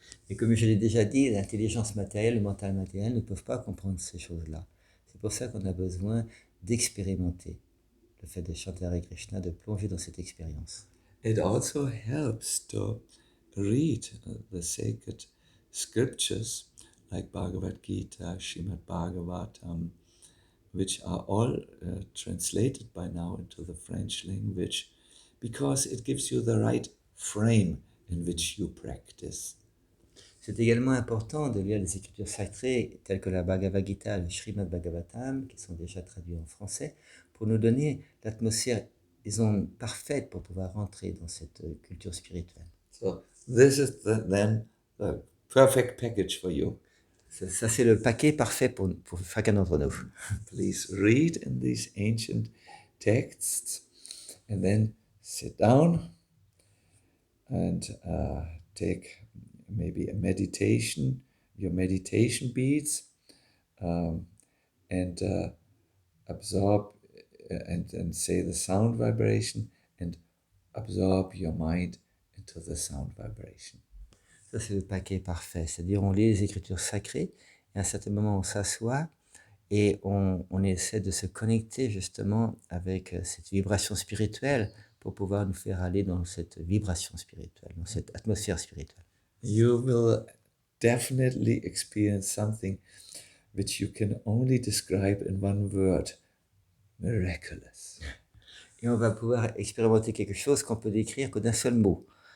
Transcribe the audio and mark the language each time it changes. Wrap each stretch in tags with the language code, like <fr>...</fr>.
<fr>Et comme je l'ai déjà dit, l'intelligence matérielle, le mental matériel ne peuvent pas comprendre ces choses-là. C'est pour ça qu'on a besoin d'expérimenter le fait de chanter Hare Krishna, de plonger dans cette expérience.</fr> <en>It also helps to read the sacred scriptures like Bhagavad Gita, Srimad Bhagavatam, which are all translated by now into the French language, because it gives you the right frame in which you practice.</en> <fr>C'est également important de lire les écritures sacrées telles que la Bhagavad Gita, le Srimad Bhagavatam, qui sont déjà traduits en français, pour nous donner l'atmosphère, disons, parfaite pour pouvoir rentrer dans cette culture spirituelle.</fr> <en>So this is then the perfect package for you.</en> <fr>Ça, c'est le paquet parfait pour chacun d'entre nous.</fr> <en>Please read in these ancient texts and then sit down and take maybe a meditation, your meditation beats, and absorb and say the sound vibration and absorb your mind into the sound vibration.</en> <fr>Ça, c'est le paquet parfait. C'est-à-dire, on lit les écritures sacrées, et à un certain moment, on s'assoit et on essaie de se connecter justement avec cette vibration spirituelle pour pouvoir nous faire aller dans cette vibration spirituelle, dans cette atmosphère spirituelle.</fr> <en>You will definitely experience something which you can only describe in one word: miraculous.</en> <fr>Et on va pouvoir expérimenter quelque chose qu'on peut décrire que d'un seul mot.</fr>